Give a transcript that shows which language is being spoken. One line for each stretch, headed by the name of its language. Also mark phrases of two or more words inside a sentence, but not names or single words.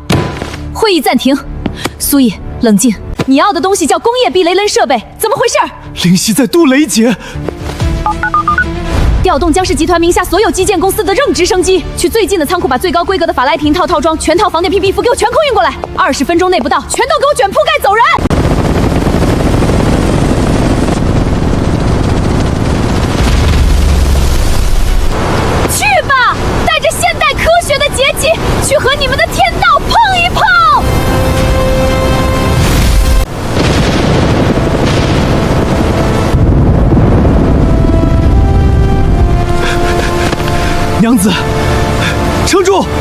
Chinese: 會議暫停，蘇毅，冷靜。你要的東西叫工業避雷輪設備，怎麼回事？靈犀在渡雷劫。調動江氏集團名下所有基建公司的任直升機，去最近的倉庫把最高規格的法萊廷套裝、全套防電 PP 服給我全空運過來，20分鐘內不到，全都給我捲鋪蓋走人。去和你們的天道碰一碰！娘子，撐住！